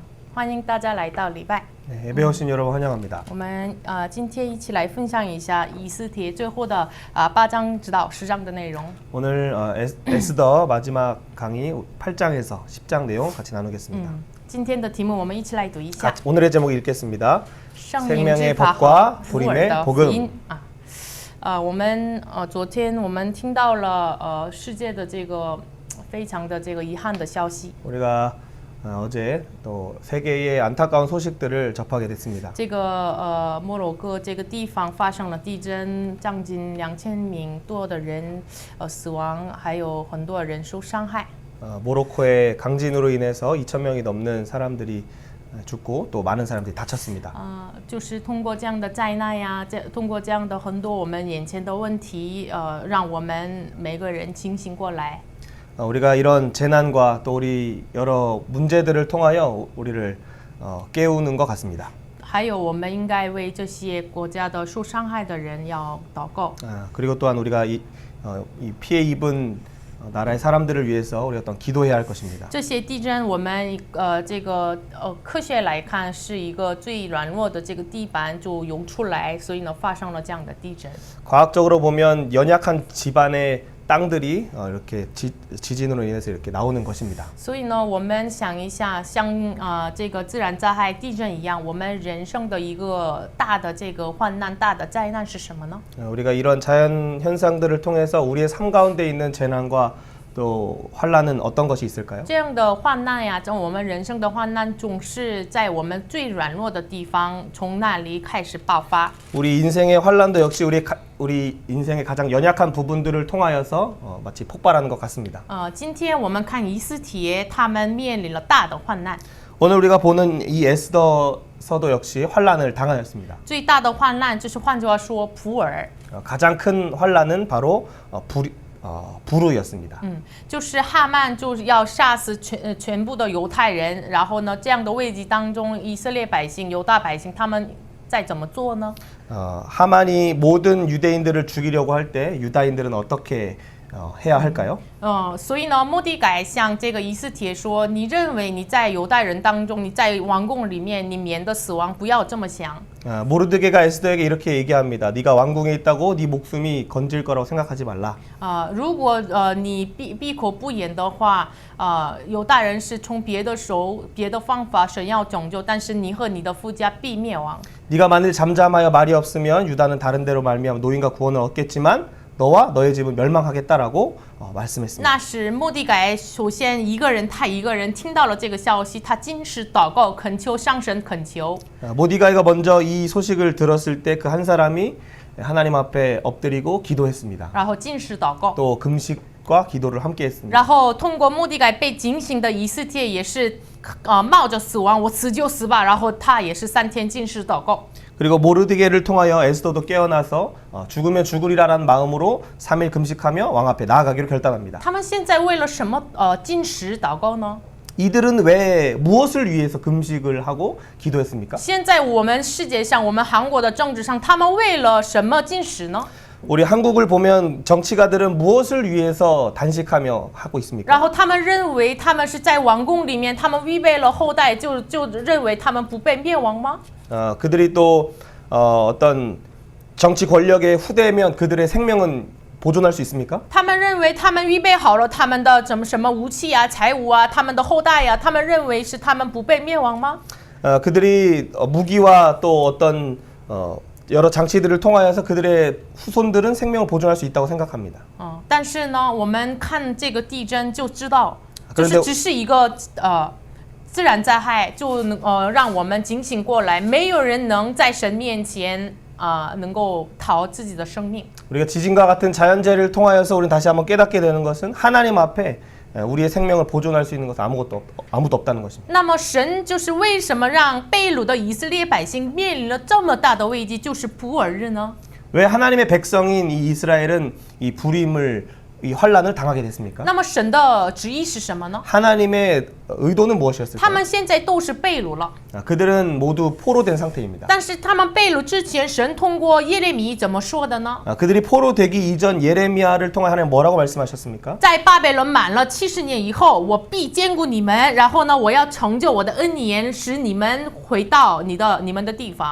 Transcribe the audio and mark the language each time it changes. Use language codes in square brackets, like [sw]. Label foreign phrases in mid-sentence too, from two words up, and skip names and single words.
[zh] 欢迎大家来到礼拜。 [ko] 네, 예배 오신 여러분 환영합니다. [zh] 我们今天一起来分享一下以斯帖最后的8章直到10章的内容。 [ko] 오늘 에스더 마지막 강의 8장에서 10장 내용 같이 나누겠습니다. [zh] 今天的题目我们一起来读一下。 [ko] 오늘의 제목 읽겠습니다. [zh] 圣灵 [ko] 생명의 [zh] 之法 [ko] 법과 [zh] 和普尔 [ko] 불임의 [zh] 的福 [ko] 복음. [zh] 音我们昨天我们听到了世界的这个非常的这个遗憾的消息。 [ko] 우리가 어제 또 세계의 안타까운 소식들을 접하게 됐습니다. [zh] 这个摩洛哥这个地方发生了地震，将近2000名多的人死亡，还有很多人受伤害。 [ko] 모로코의 강진으로 인해서 2,000명이 넘는 사람들이 죽고 또 많은 사람들이 다쳤습니다. [zh] 就是通过这样的灾难呀，通过这样的很多我们眼前的问题，让我们每个人清醒过来。 [ko] 우리가 이런 재난과 또 우리 여러 문제들을 통하여 우리를 깨우는 것 같습니다. [zh] 还有，我们应该为这些国家的受伤害的人要祷告。 [ko] 그리고 또한 우리가 이 피해 입은 나라의 사람들을 위해서 우리가 어떤 기도해야 할 것입니다. [zh] 这些地震，我们这个科学来看是一个最软弱的这个地板就涌出来，所以呢发生了这样的地震。 [ko] 과학적으로 보면 연약한 집안의 땅들이 이렇게 지진으로 인해서 이렇게 나오는 것입니다. [zh] 所以呢，我们想一下，像这个自然灾害、地震一样，我们人生的一个大的这个患难、大的灾难是什么呢？ [ko] 우리가 이런 자연 현상들을 통해서 우리의 삶 가운데 있는 재난과 또 환란은 어떤 것이 있을까요? [zh] 这样的患难呀，我们人生的患难总是在我们最软弱的地方，从那里开始爆发。 [ko] 우리 인생의 환란도 역시 우리 인생의 가장 연약한 부분들을 통하여서 마치 폭발하는 것 같습니다. [zh] 今天我们看以斯帖，他们面临了大的患难。 [ko] 오늘 우리가 보는 이 에스더서도 역시 환란을 당하였습니다. [zh] 最大的患难就是换句话说，普尔。 [ko] 가장 큰 환란은 바로 부르였습니다. [zh] 就是哈曼就是要杀死全部的犹太人，然后呢，这样的危机当中，以色列百姓、犹大百姓他们在怎么做呢？ [ko] 하만이 모든 유대인들을 죽이려고 할 때 유다인들은 어떻게 해야 할까요? [zh] 所以呢，末底改向这个以斯帖说：“你认为你在犹太人当中，你在王宫里面，你免得死亡，不要这么想。” [ko] 모르드게가 에스더에게 이렇게 얘기합니다. 네가 왕궁에 있다고 네 목숨이 건질 거라고 생각하지 말라. [zh] 如果你闭口不言的话，犹大人是从别的手、别的方法神要拯救，但是你和你的夫家必灭亡。 [ko] 네가 만일 잠잠하여 말이 없으면 유다는 다른 데로 말미암아 노인과 구원을 얻겠지만 너와 너의 집은 멸망하겠다라고 말씀했습니다. [zh] 那时末底改首先他一个人听到了这个消息，他禁食祷告，恳求上神恳求。 [ko] 모디가이가 먼저 이 소식을 들었을 때 그 한 사람이 하나님 앞에 엎드리고 기도했습니다. [zh] 然后禁食祷告， [ko] 또 금식과 기도를 함께 했습니다. [zh] 然后通过末底改被警醒的以斯帖也是冒着死亡，我死就死吧，然后他也是3天禁食祷告。 [ko] 그리고 모르드게를 통하여 에스더도 깨어나서 죽으면 죽으리라라는 마음으로 3일 금식하며 왕 앞에 나아가기로 결단합니다. [zh] 他们现在为了什么禁食祷告呢？ [ko] 이들은 왜 무엇을 위해서 금식을 하고 기도했습니까? [zh] 现在我们世界上，我们韩国的政治上，他们为了什么禁食呢？ [ko] 우리 한국을 보면 정치가들은 무엇을 위해서 단식하며 하고 있습니까? [zh] 然后他们认为他们是在王宫里面，他们预备了后代，就认为他们不被灭亡吗？ [ko] 그들이 또 어떤 정치 권력의 후대면 그들의 생명은 보존할 수 있습니까? [zh] 他们认为他们预备好了他们的什么武器啊、财物啊、他们的后代啊，他们认为是他们不被灭亡吗？ [ko] 그들이 무기와 또 어떤 여러 장치들을 통하여서 그들의 후손들은 생명을 보존할 수 있다고 생각합니다. [zh] 但是呢，我们看这个地震就知道，就是只是一个自然灾害，就让我们警醒过来，没有人能在神面前能够逃自己的生命。 [ko] 우리가 지진과 같은 자연재해를 통하여서 우리는 다시 한번 깨닫게 되는 것은 하나님 앞에 우리의 생명을 보존할 수 있는 것은 아무도 없다는 것입니다. [zh] 那么神就是为什么让被掳的以色列百姓面临了这么大的危机，就是普尔日呢？ [ko] 왜 하나님의 백성인 이 이스라엘은 이 불임을 이 환란을 당하게 됐습니까? [zh] 那么神的旨意是什么呢？ [ko] 하나님의 의도는 무엇이었을까요? [zh] 他们现在都是被掳了， [ko] 그들은 모두 포로된 상태입니다. [zh] 但是他们被掳之前，神通过耶利米怎么说的呢？ [ko] 그들이 포로되기 이전 예레미야를 통해 하나님 뭐라고 말씀하셨습니까? [zh] 在巴比伦满了70年以后，我必兼顾你们，然后呢，我要成就我的恩言，使你们回到你们的地方。